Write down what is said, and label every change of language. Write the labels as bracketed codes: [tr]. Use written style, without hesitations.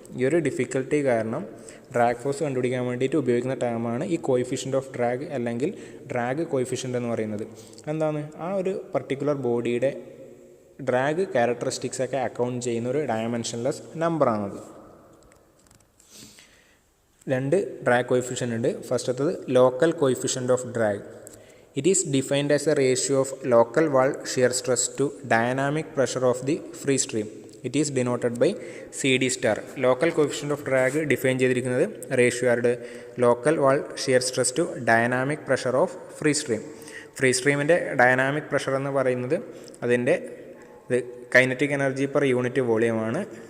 [ml] ഈ ഒരു ഡിഫിക്കൽട്ടി കാരണം ഡ്രാഗ് ഫോഴ്സ് കണ്ടുപിടിക്കാൻ വേണ്ടിയിട്ട് ഉപയോഗിക്കുന്ന ടേമാണ് ഈ കോയിഫിഷ്യൻ്റ് ഓഫ് ഡ്രാഗ് അല്ലെങ്കിൽ ഡ്രാഗ് കോയിഫിഷ്യൻ്റ് എന്ന് പറയുന്നത്. എന്താണ്? ആ ഒരു പർട്ടിക്കുലർ ബോഡിയുടെ ഡ്രാഗ് ക്യാരക്ടറിസ്റ്റിക്സ് ഒക്കെ അക്കൗണ്ട് ചെയ്യുന്ന ഒരു ഡയമെൻഷൻലെസ് നമ്പറാണത്. 2 ഡ്രാഗ് കോയിഫിഷ്യൻ്റ് ഉണ്ട്. ഫസ്റ്റത്തത് local coefficient of drag. [en] It is defined as a ratio of local wall shear stress to dynamic pressure of the free stream. It is denoted by CD star. Local coefficient of drag [ml] define ചെയ്തിരിക്കുന്നത് ratio ആരുടെ? Local wall shear stress to dynamic pressure of free stream. Free സ്ട്രീമിൻ്റെ dynamic pressure എന്ന് പറയുന്നത് അതിൻ്റെ kinetic energy per unit വോളിയമാണ്.